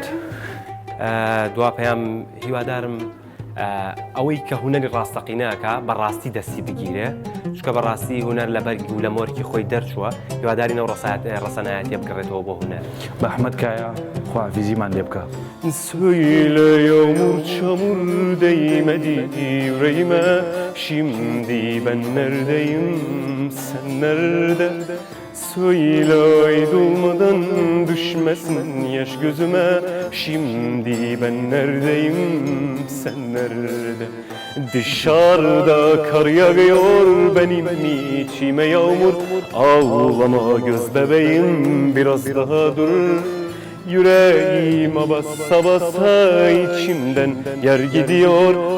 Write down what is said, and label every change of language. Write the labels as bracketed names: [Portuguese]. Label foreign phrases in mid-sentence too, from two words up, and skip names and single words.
[Central Kurdish] دوا پەیام هیوادارم ئەوەی کە هونەری ڕاستەقینەکە بەڕاستی دەستی بگیرێ چکە بەڕاستی هونەر لە بەرگی و لە مۆرکی خۆی دەرچووە هیوادارینەوە ڕەسەنایەتیە بگەڕێتەوە بۆ هونەر بە ئەحمەدکایە خواحافیزیمان لێ بکە [Turkish] Söyle yağmur çamur değmedi yüreğime Şimdi ben neredeyim sen nerede Söyle ayrılmadan düşmesin yaş gözüme Şimdi ben neredeyim sen nerede Dışarıda kar yağıyor benim içime yağmur Ağlama göz bebeğim biraz daha dur Yüreğime basa basa içimden yer gidiyor.